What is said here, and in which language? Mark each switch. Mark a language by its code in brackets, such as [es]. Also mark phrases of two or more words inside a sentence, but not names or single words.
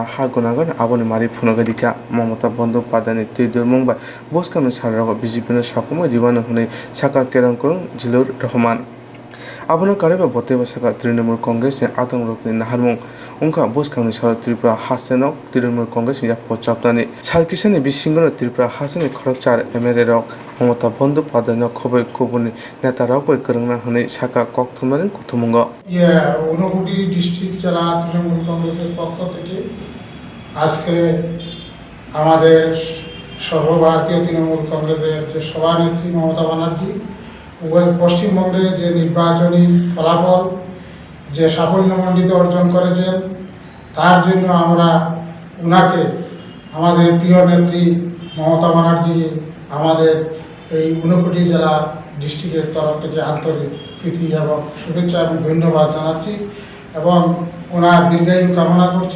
[trp] ha gunagan aboni mari phunagadika Mamta Benarjee ni tuidor mongba boskano sarrago BJP no sakoma ribano hunai saka kerang kurung jilur Rahman abono kareba boteba saka Trinimul Congress ni adongrok ni naharmung ongkha boskangni sara Tripura hastenok Trinimul Congress ni yapo chapnani salkisani bisingono Tripura haseni khorokchar MLA rok Mamta Benarjee no khobai kubuni neta rok kwrwngna hunai saka kokthumnaring kuthumung [bn] ঊনকোটি ডিস্ট্রিক্ট জেলা তৃণমূল কংগ্রেসের পক্ষ থেকে আজকে আমাদের সর্বভারতীয় তৃণমূল কংগ্রেসের যে সভানেত্রী মমতা ব্যানার্জি পশ্চিমবঙ্গে যে নির্বাচনী ফলাফল যে সাফল্যমণ্ডিত অর্জন করেছেন তার জন্য আমরা ওনাকে আমাদের প্রিয় নেত্রী মমতা ব্যানার্জি আমাদের এই ঊনকোটি জেলা ডিস্ট্রিক্টের তরফ থেকে আন্তরিক প্রীতি এবং শুভেচ্ছা এবং ধন্যবাদ জানাচ্ছি এবং ওনার দীর্ঘায়ু কামনা করছি।